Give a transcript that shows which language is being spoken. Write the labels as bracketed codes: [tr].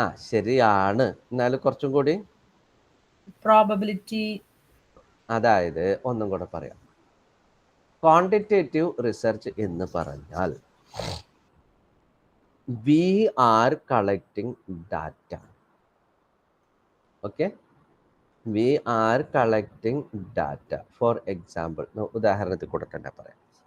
[ml] ശരിയാണ്, എന്നാലും കുറച്ചും കൂടി പ്രോബബിലിറ്റി. അതായത് ഒന്നും കൂടെ പറയാം. ക്വാണ്ടിറ്റേറ്റീവ് റിസർച്ച് എന്ന് പറഞ്ഞാൽ [en] we are collecting data. Okay, we are collecting data. For example, [ml] ഉദാഹരണത്തിൽ കൂടെ തന്നെ പറയാം.